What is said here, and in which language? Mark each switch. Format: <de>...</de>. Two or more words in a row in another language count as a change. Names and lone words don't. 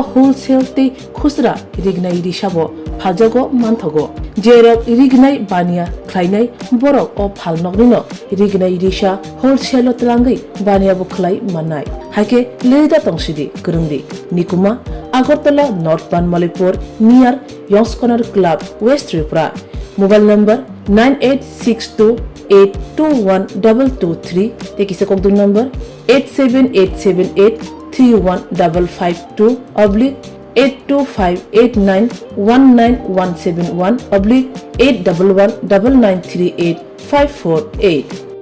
<trp>होलसेल ते खुसरा रिगनाय रिसाबो फालजागो मानथगो जेरक रिगनाय बानिया ख्लायनाय बरक अ फाल नकनिनो रिगनाय रिसा होलसेल तलांगै बानियाबो खलाय माननाय हाइके लिरिदा तंसिदि करंदि निकुमा आगरतला नॉर्थ बानमालीपुर नियर यंग्स कॉर्नर क्लब वेस्ट त्रिपुरा</trp> <en>mobile number</en> <trp>9862821223 तेकिसे</trp> <en>contact number</en> <trp>87878315552 82589191171 8119938</trp>